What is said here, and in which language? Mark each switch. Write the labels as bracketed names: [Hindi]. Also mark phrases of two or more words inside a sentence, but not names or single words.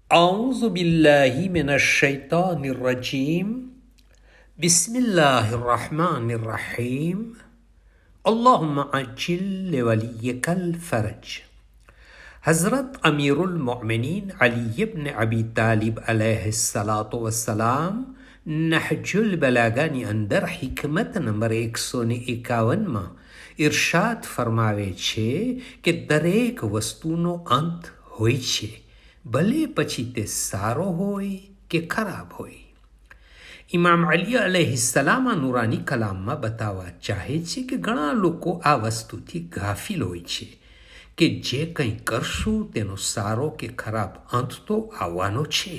[Arabic] أعوذ بالله من الشيطان الرجيم بسم الله الرحمن الرحيم اللهم عجل لوليك الفرج. [Gujarati] हज़रत अमीरुल मोमिनीन अली इब्न अबी तालिब [Arabic] عليه الصلاة والسلام [Gujarati] નહજુલ બલાગાની અંદર હિકમત નંબર 151માં ઇરશાદ ફરમાવે છે કે દરેક વસ્તુનો અંત હોય છે, ભલે પછી તે સારો હોય કે ખરાબ હોય. ઇમામ અલી અલૈહિસ્સલામ આ નુરાની કલામમાં બતાવવા ચાહે છે કે ઘણા લોકો આ વસ્તુથી ગાફિલ હોય છે કે જે કંઈ કરશું તેનો સારો કે ખરાબ અંત તો આવવાનો છે.